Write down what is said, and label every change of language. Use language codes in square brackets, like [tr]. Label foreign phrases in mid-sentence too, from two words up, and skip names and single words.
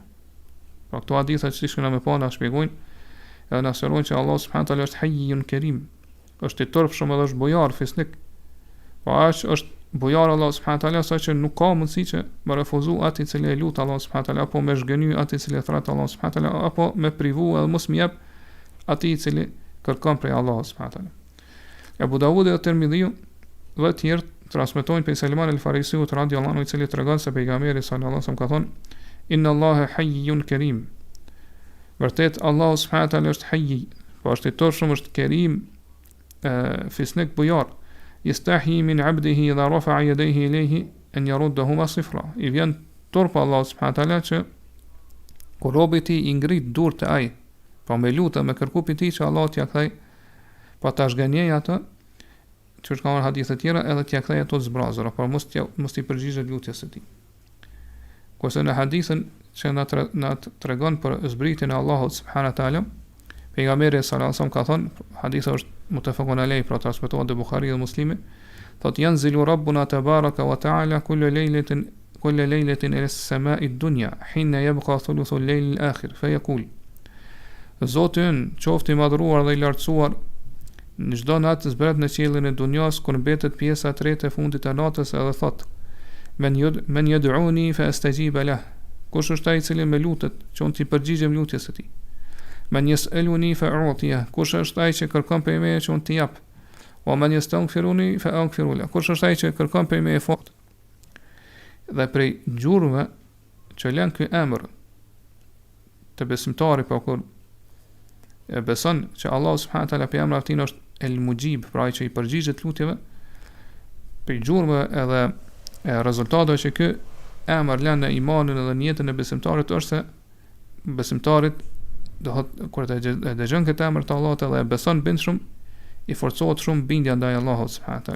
[sq] Pra këto haditha që shkojnë me pa na shpjegojnë edhe na sqarojnë që Allahu [ar] سبحانه وتعالى [sq] është [ar] حي كريم, [sq] është i turpshëm edhe është bujar fisnik. Pa është bujar Allah [ar] سبحانه وتعالى [sq] sa që nuk ka mundësi që me refuzu atë i cili e lut Allah [ar] سبحانه وتعالى, [sq] apo me zhgëny atë i cili e thret Allah [ar] سبحانه وتعالى, [sq] apo me privu edhe mos më jep atij i cili kërkon prej Allah [ar] سبحانه وتعالى. [sq] Abu Dawud dhe Tirmidhiu dhe të tjerë transmetojnë prej Salman el-Farisiut [ar] رضي الله عنه, [sq] i cili tregon se pejgamberi [ar] صلى الله عليه وسلم [sq] ka thonë: [ar] إن الله حي كريم. [sq] Vërtet Allahu [ar] سبحانه وتعالى [sq] është hayy, po është i turpshëm, është kerim, fisnik bujar. [ar] يستحيي من عبده إذا رفع يديه إليه أن يردهما صفرا. [sq] I vjen turp Allahu [ar] سبحانه وتعالى [sq] që kur robi i tij i ngrit durët e ai, pa me lutë me kërku pi tij që Allah t'ia kthej, pa ta zgënjej atë, që është ka në hadithe tjera, edhe t'ia kthej ato zbrazura, por mos t'i përgjigjet lutjes së tij. Kurse në hadithën që na tregon për zbritjen e Allahut [ar] سبحانه وتعالى, [sq] pejgamberi [ar] صلى الله عليه وسلم [sq] ka thënë, hadithi është [ar] متفق عليه, [sq] pra transmetohet te Bukhari dhe Muslimi, thotë [ar] ينزل ربنا تبارك وتعالى كل ليلة إلى السماء الدنيا حين يبقى ثلث الليل الآخر فيقول: [sq] Zoti ynë, qoftë i madhruar dhe i lartësuar, në çdo natë zbret në qiellin e dunjas kur mbetet pjesa e tretë e fundit të natës, edhe thotë: [ar] من يدعوني فأستجيب له. [sq] Kush është ai i cili më lutet, që unë t'i përgjigjem lutjes së tij? [ar] من يسألني فأعطيه. [sq] Kush është ai që kërkon prej meje që unë t'i jap? [ar] ومن يستغفرني فأغفر له. [sq] Kush është ai që kërkon prej meje fort? Dhe prej gjurmëve që lën ky emër të besimtarit, pa kur e beson që Allah [ar] سبحانه وتعالى [sq] pe emrin e tij është El-Muxhib, pra ai që i përgjigjet lutjeve, prej gjurmëve edhe rezultateve që ky emër lën në imanin dhe në jetën e besimtarit është se besimtarit kur të dëgjon këtë emër të Allahut edhe e beson bindshëm, i forcohet shumë bindja ndaj Allahut [ar] سبحانه وتعالى.